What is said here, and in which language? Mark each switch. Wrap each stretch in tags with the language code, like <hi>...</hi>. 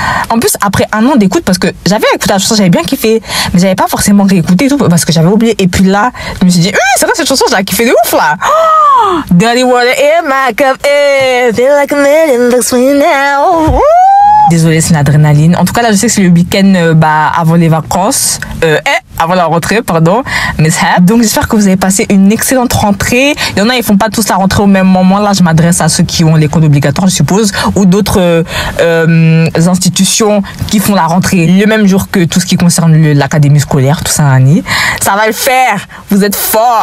<fr>En plus après un an d'écoute, parce que j'avais écouté la chanson, j'avais bien kiffé, mais j'avais pas forcément réécouté et tout parce que j'avais oublié. Et puis là je me suis dit c'est vrai cette chanson, je l'ai kiffé de ouf là.</fr> <en>Dirty water in my cup, feel like a million bucks for you now.</en> <fr>Désolée, c'est l'adrénaline. En tout cas, là, je sais que c'est le week-end avant les vacances. Avant la rentrée, pardon. Donc, j'espère que vous avez passé une excellente rentrée. Il y en a, ils font pas tous la rentrée au même moment. Là, je m'adresse à ceux qui ont l'école obligatoire, je suppose, ou d'autres institutions qui font la rentrée le même jour que tout ce qui concerne l'académie scolaire, tout ça, Annie. Ça va le faire. Vous êtes forts.</fr>